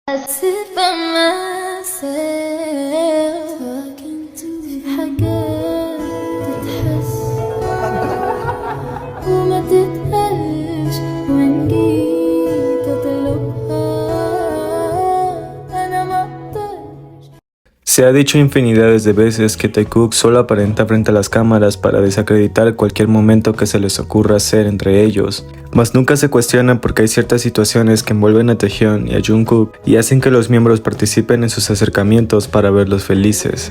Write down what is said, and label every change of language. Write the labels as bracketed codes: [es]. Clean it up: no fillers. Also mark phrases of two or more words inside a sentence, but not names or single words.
[en] sit by myself talking to [ar] حاجات تتحس وما تتقالش وإن جيت أطلبها أنا ما أقدرش. [es] Se ha dicho infinidades de veces que Taekook solo aparenta frente a las cámaras para desacreditar cualquier momento que se les ocurra hacer entre ellos, mas nunca se cuestionan porque hay ciertas situaciones que envuelven a Taehyun y a Jungkook y hacen que los miembros participen en sus acercamientos para verlos felices.